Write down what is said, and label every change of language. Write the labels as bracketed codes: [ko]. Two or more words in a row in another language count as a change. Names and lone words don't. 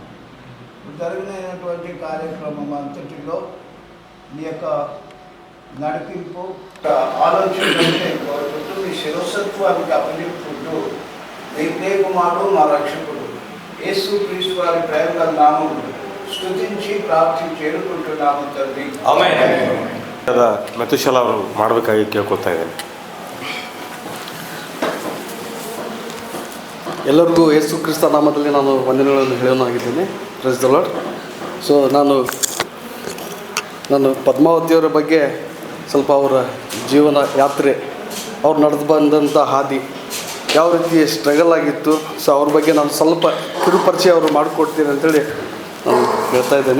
[te] జరిగినటువంటి కార్యక్రమం అంతటిలో మీ యొక్క నడిపింపు ఆలోచనలే కోరుకుంటూ మీ శిరసత్వానికి అప్పగింపుకుంటూ మీ ప్రియకుమారుడు మా రక్షకుడు యేసు క్రీస్తు వారి ప్రేమ నామం స్తుతించి ప్రార్థన చేరుకుంటున్నాము తండ్రి. [kn] ಆಮೆನ್. ಮೆತುಶಲ ಅವರು ಮಾಡಬೇಕಾಗಿ ಕೇಳ್ಕೊತಾ ಇದ್ದೇನೆ. ಎಲ್ಲರಿಗೂ ಯೇಸು ಕ್ರಿಸ್ತ ನಾಮದಲ್ಲಿ ನಾನು ವಂದನೆಗಳನ್ನು ಹೇಳೋನಾಗಿದ್ದೇನೆ. [en] Praise the Lord. [kn] ಸೊ ನಾನು ಪದ್ಮಾವತಿಯವರ ಬಗ್ಗೆ ಸ್ವಲ್ಪ ಅವರ ಜೀವನ ಯಾತ್ರೆ, ಅವ್ರು ನಡೆದು ಬಂದಂಥ ಹಾದಿ ಯಾವ ರೀತಿ ಸ್ಟ್ರಗಲ್ ಆಗಿತ್ತು, ಸೊ ಅವ್ರ ಬಗ್ಗೆ ನಾನು ಸ್ವಲ್ಪ ಕಿರುಪರಿಚಯ ಅವರು ಮಾಡಿಕೊಡ್ತೀನಿ ಅಂತೇಳಿ ನಾನು ಹೇಳ್ತಾ ಇದ್ದೇನೆ.